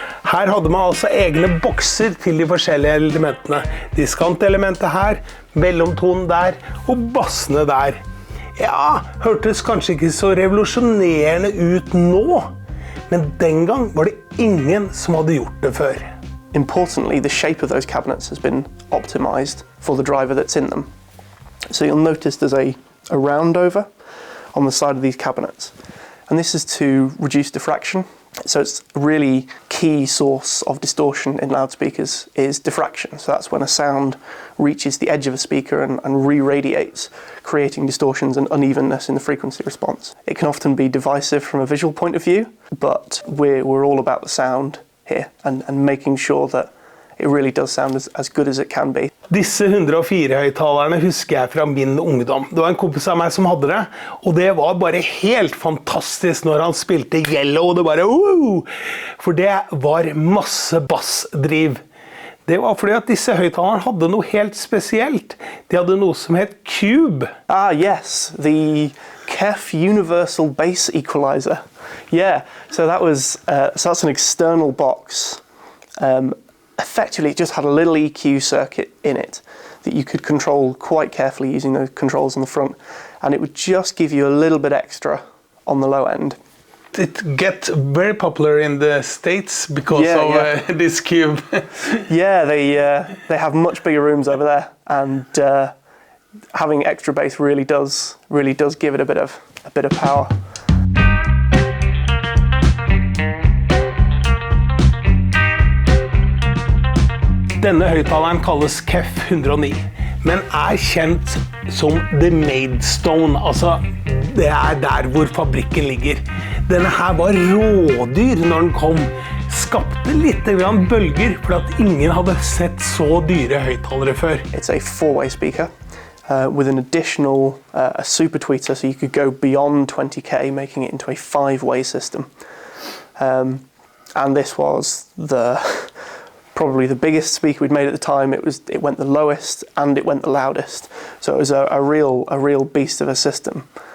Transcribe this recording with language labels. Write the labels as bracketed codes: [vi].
[no] Her hadde man altså egne bokser til de forskjellige elementene. Diskantelementet her, mellomtonen der og bassene der. Ja, hørtes kanskje ikke så revolusjonerende ut nå, men den gang var det ingen som hadde gjort det før. [en] Importantly, the shape of those cabinets has been optimized for the driver that's in them. So you'll notice there's a round over on the side of these cabinets, and this is to reduce diffraction. So it's a really key source of distortion in loudspeakers is diffraction. So that's when a sound reaches the edge of a speaker and re-radiates, creating distortions and unevenness in the frequency response. It can often be divisive from a visual point of view, but we're all about the sound here and making sure that it really does sound as good as it can be. [no] Disse 104-høyttalerne husker jeg fra min ungdom. Det var en kompis av meg som hadde det, og det var bare helt fantastisk når han spilte Yellow, og det bare for det var masse bassdriv. Det var fordi at disse høyttalerne hadde noe helt spesielt. De hadde noe som het Cube. [en] Ah, yes, the KEF Universal Bass Equalizer. Yeah, so that's an external box. Effectively, it just had a little EQ circuit in it that you could control quite carefully using the controls on the front, and it would just give you a little bit extra on the low end. It gets very popular in the States because of this cube. Yeah, they have much bigger rooms over there, and having extra bass really does give it a bit of a bit of power. [no] Denne høyttaleren kalles KEF 109, men er kjent som The Maidstone, altså det er der hvor fabrikken ligger. Denne her var rådyr når den kom, skapte litt grann bølger, for at ingen hadde sett så dyre høyttalere før. [en] It's a four-way speaker with an additional a super tweeter, so you could go beyond 20k, making it into a five-way system. And this was probably the biggest speaker we'd made at the time. It went the lowest and it went the loudest, so it was a real beast of a system.